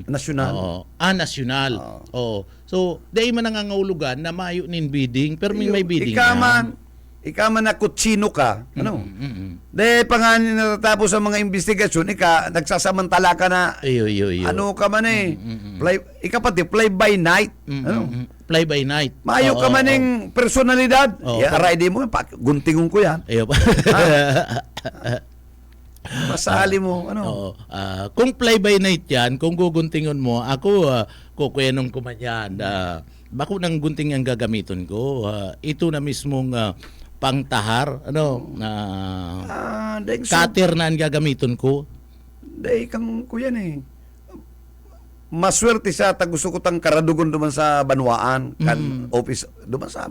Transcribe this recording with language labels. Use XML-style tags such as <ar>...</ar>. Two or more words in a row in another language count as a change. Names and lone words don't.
<bik>Nasyonal. Oo. Nasyonal. Oo. So, dahil man nangangahulugan na mayo nin bidding, pero may bidding Ikaman na kutsino ka. Ano? Mm-mm. Dahil pa nga natatapos ang mga investigasyon, nagsasamantala ka na, Iyo. ano ka man eh.</bik> <en>Fly by night.</en> <bik>Ano?</bik> <en>Fly by night.</en> <bik>Mayo ka man ng personalidad. Oo. Aray di mo, guntingon ko yan. Iyo pa. Masali mo. Ano? Oo. Kung</bik> <en>fly by night</en> <bik>yan, kung guguntingon mo, ako kukwenong ko man yan. Bako ng gunting ang gagamiton ko. Ito na mismong pangtahar, Dahil cutter na ang gagamiton ko. Dahil kang kuyan eh. Maswerte siya, gusto ko tang karadugon duman sa Banwaan, kan office, duman sa</bik>